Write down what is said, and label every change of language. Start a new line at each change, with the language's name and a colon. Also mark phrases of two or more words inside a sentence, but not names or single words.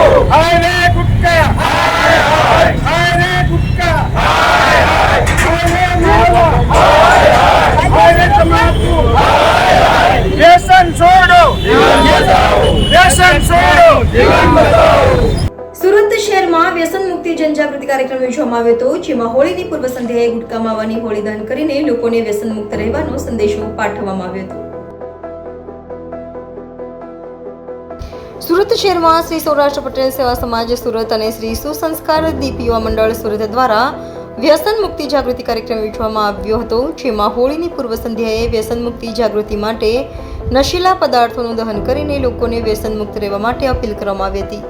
Hindi: हाय रे गुटखा, हाय हाय, हाय रे गुटखा, हाय हाय, हाय रे मावा, हाय हाय, हाय रे तंबाकू, हाय हाय। व्यसन छोड़ो, जीवन बचाओ। व्यसन छोड़ो, जीवन बचाओ।
Gujarati: સુરત શહેરમાં વ્યસન મુક્તિ જનજાગૃતિ કાર્યક્રમ યોજવામાં આવ્યો હતો, જેમાં હોળીની પૂર્વ સંધ્યાએ ગુટખા માવાની હોળી દહન કરીને લોકોને વ્યસન મુક્ત રહેવાનો સંદેશો પાઠવવામાં આવ્યો હતો। સુરત શહેરમાં શ્રી સૌરાષ્ટ્ર પટેલ સેવા સમાજ સુરત અને શ્રી સુસંસ્કાર દીપ યુવા મંડળ સુરત દ્વારા વ્યસન મુક્તિ જાગૃતિ કાર્યક્રમ યોજવામાં આવ્યો હતો, જેમાં હોળીની પૂર્વ સંધ્યાએ વ્યસન મુક્તિ જાગૃતિ માટે નશીલા પદાર્થોનું દહન કરીને લોકોને વ્યસન મુક્ત રહેવા માટે અપીલ કરવામાં આવી હતી।